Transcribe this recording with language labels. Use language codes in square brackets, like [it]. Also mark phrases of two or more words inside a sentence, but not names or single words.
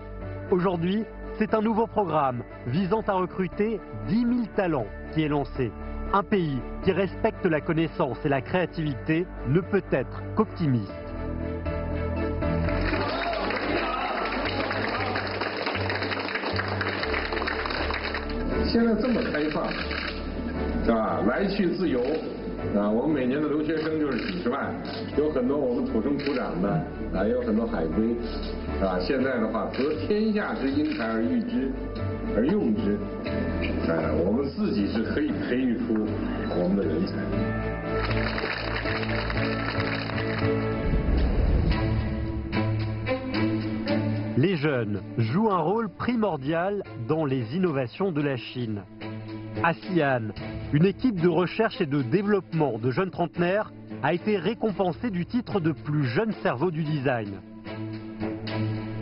[fr] Aujourd'hui, c'est un nouveau programme visant à recruter 10 000 talents qui est lancé. Un pays qui respecte la connaissance et la créativité ne peut être qu'optimiste. Maintenant, [zh] 这么开放，是吧？来去自由。我们每年的留学生就是几十万，有很多我们土生土长的，也有很多海归，现在的话，得天下之英才而育之，而用之，我们自己是可以培育出我们的人才。 [fr] Les jeunes jouent un rôle primordial dans les innovations de la Chine. À Xi'an, une équipe de recherche et de développement de jeunes trentenaires a été récompensée du titre de plus jeune cerveau du design.